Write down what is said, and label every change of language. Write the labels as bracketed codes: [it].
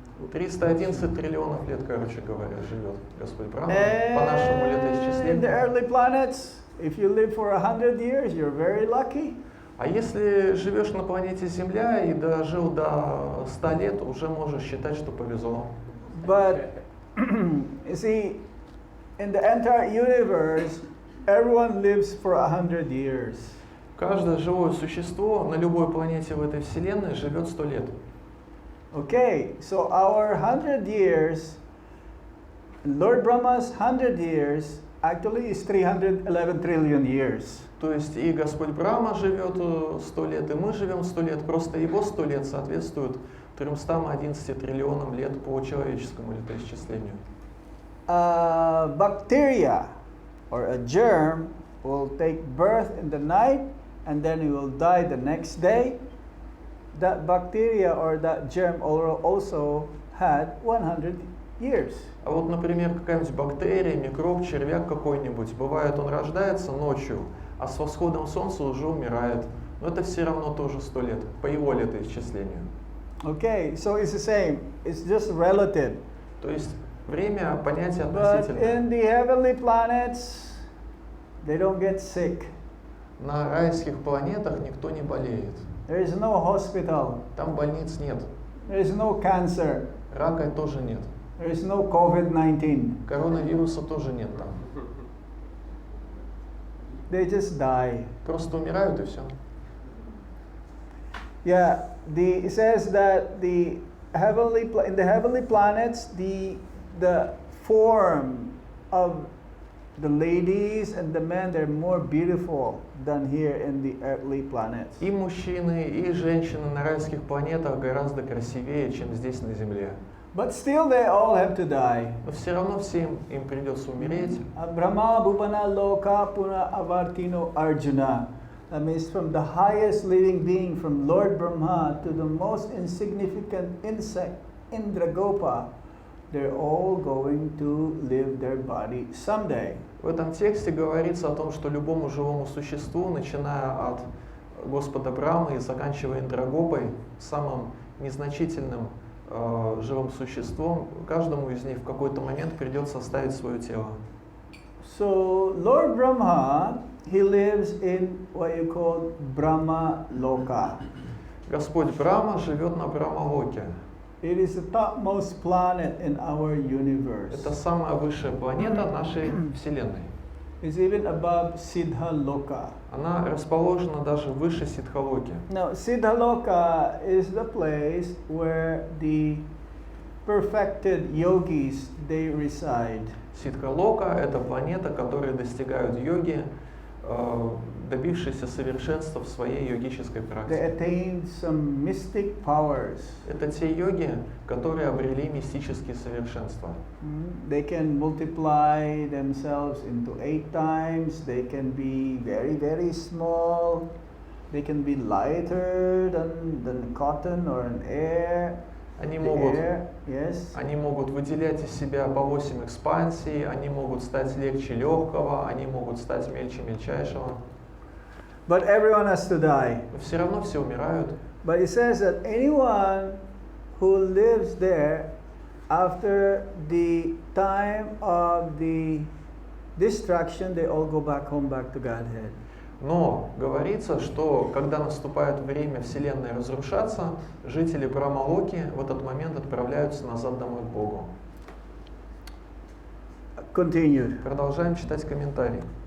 [ru] 311 триллионов лет, короче говоря, живет Господь Брахма по нашему [en] And the [ru] летоисчислению. [en] early planets, if you live for 100 years, you're very lucky. [ru] А если живешь на планете Земля и дожил до 100 лет, уже можешь считать, что повезло. [en] But you see, in the entire universe, everyone lives for 100 years. [ru] Каждое живое существо на любой планете в этой Вселенной живет 100 лет. [en] Okay, so our 100 years, Lord Brahma's 100 years, actually is 311 trillion years. [ru] То есть и Господь Брахма живет 100 лет, и мы живем 100 лет, просто его 100 лет соответствует 311 триллионам лет по человеческому летоисчислению. [en] A bacteria or a germ will take birth in the night and then it will die the next day. That bacteria or that germ also had 100 years. [ru] А вот, например, какая-нибудь бактерия, микроб, червяк какой-нибудь, бывает, он рождается ночью, а с восходом солнца уже умирает. Но это все равно тоже 100 лет, по его летоисчислению. [en] Okay, so it's the same. It's just relative. [ru] То есть время понятие [en] But [ru] относительное. [en] in the heavenly planets, they don't get sick. [ru] На райских планетах никто не болеет. [en] There is no hospital. [ru] Там больниц нет. [en] There is no cancer. [ru] Рака тоже нет. [en] There is no COVID-19. [ru] Коронавируса тоже нет там. [en] They just die. [ru] Просто умирают и все. [en] Yeah, it says that in the heavenly planets, the form of the ladies and the men, they're more beautiful than here in the earthly planets. [ru] И мужчины, и женщины на райских планетах гораздо красивее, чем здесь на Земле. [en] But still, they all have to die. [ru] Но все равно всем им придется умереть. [sa] Brahma Bhupana Loka Puna Avartino Arjuna. [en] That means from the highest living being, from Lord Brahma to the most insignificant insect, Indragopa, they're all going to leave their body someday. [ru] В этом тексте говорится о том, что любому живому существу, начиная от Господа Брамы и заканчивая Индрагопой, самым незначительным живым существом, каждому из них в какой-то момент придется оставить свое тело. [en] So Lord Brahma, he lives in what you call Brahma Loka. [ru] Господь Брахма живет на Брахмалоке. [en] It is the topmost planet in our universe. [ru] Это самая высшая планета нашей Вселенной. [en] It's even above Siddha Loka. [ru] Она расположена даже выше Сиддхалоки. [en] Now, Siddha Loka is the place where the perfected yogis, they reside. [ru] Сиддхалока – это планета, которые достигают йоги, добившиеся совершенства в своей йогической [en] They [ru] практике. [en] attained some mystic powers. [ru] Это те йоги, которые обрели мистические совершенства. [en] They can multiply themselves into 8 times. They can be very, very small. They can be lighter than cotton or an air. [ru] Они [en] The [ru] могут, [en] air, yes. [ru] они могут выделять из себя по 8 экспансий, они могут стать легче легкого, они могут стать мельче мельчайшего. [en] But everyone has to die. [ru] Но все равно все умирают. [en] But it says that anyone who lives there after the time of the destruction, they all go back home, back to Godhead. [ru] Но говорится, что когда наступает время Вселенной разрушаться, жители Брахмалоки в этот момент отправляются назад домой к Богу. [en] Continued. [ru] Продолжаем читать комментарий.